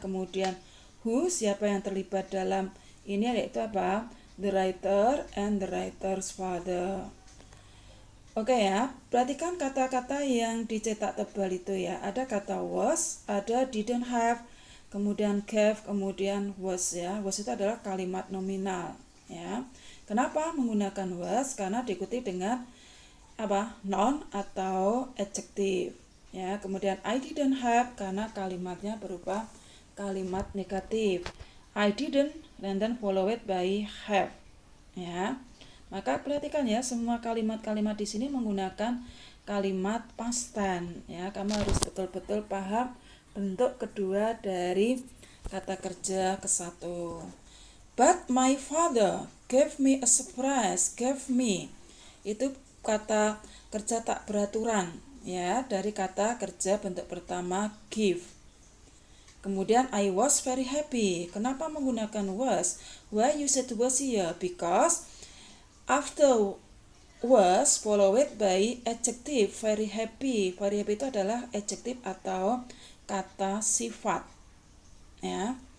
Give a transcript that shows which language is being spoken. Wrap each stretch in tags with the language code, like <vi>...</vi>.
<id>Kemudian who, siapa yang terlibat dalam ini, yaitu apa?</id> <en>The writer and the writer's father.</en> <id>Oke ya, perhatikan kata-kata yang dicetak tebal itu ya. Ada kata was, ada didn't have, kemudian gave, kemudian was ya. Was itu adalah kalimat nominal ya. Kenapa menggunakan was? Karena diikuti dengan apa? Noun atau adjective ya. Kemudian</id> <en>I didn't have</en> <id>karena kalimatnya berupa kalimat negatif.</id> <en>I didn't and then followed by have ya.</en> <id>Maka perhatikan ya, semua kalimat-kalimat di sini menggunakan kalimat past tense ya. Kamu harus betul-betul paham bentuk kedua dari kata kerja ke satu.</id> <en>But my father gave me a surprise.</en> <id>Gave me itu kata kerja tak beraturan ya, dari kata kerja bentuk pertama give. Kemudian</id> <en>I was very happy.</en> <id>Kenapa menggunakan was?</id> <en>Why you said was here? Because after was followed by adjective very happy.</en> <id>Very happy itu adalah adjective atau kata sifat ya.</id>